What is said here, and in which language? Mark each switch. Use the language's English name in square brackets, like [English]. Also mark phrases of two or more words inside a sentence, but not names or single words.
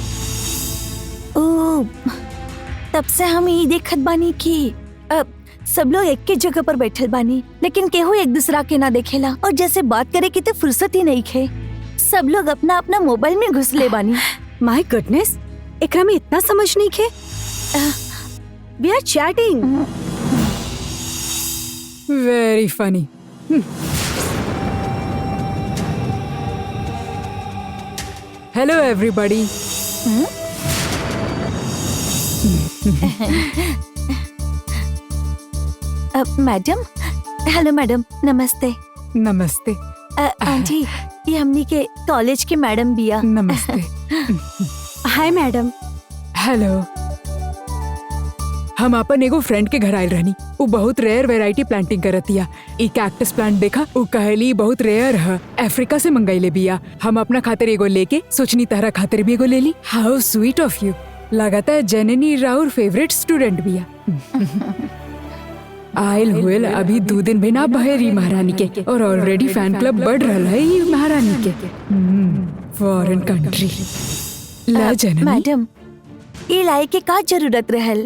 [Bhojpuri] ओ, तब से हम यही देखत बानी कि सब लोग एक के जगह पर बैठल बानी, लेकिन केहू एक दूसरा के ना देखेला, और जैसे बात करे की तो फुर्सत ही नहीं खे। सब लोग अपना अपना मोबाइल में घुस ले बानी। [English] My goodness, [Bhojpuri] एकरा में इतना समझ नहीं खे। [English] We are chatting. Very funny. Hello everybody. Madam, hello madam, नमस्ते। [Bhojpuri] नमस्ते। आंटी, ये हमनी के कॉलेज के मैडम बिया। नमस्ते। [English] Hi madam. हेलो। [Bhojpuri] हम अपन एगो फ्रेंड के घर आयल रहनी। वो बहुत [English] rare variety planting [Bhojpuri] करतिया। ई [English] cactus plant [Bhojpuri] देखा, वो कहली बहुत रेयर है, अफ्रीका से मंगाइले बिया। हम अपना खातिर एगो लेके सोचनी तहरा खातिर भी एगो ले ली। [English] How sweet of you. [Bhojpuri] लगाता है जननी राउर [English] favourite student [Bhojpuri] बिया। आयल हुएल अभी 2 दिन भी ना बहेरी महारानी के, और [English] already fan club [Bhojpuri] बढ़ रहा है महारानी के। [English] foreign country. [Bhojpuri] ला जननी। मैडम ये लाई के का जरूरत रहल?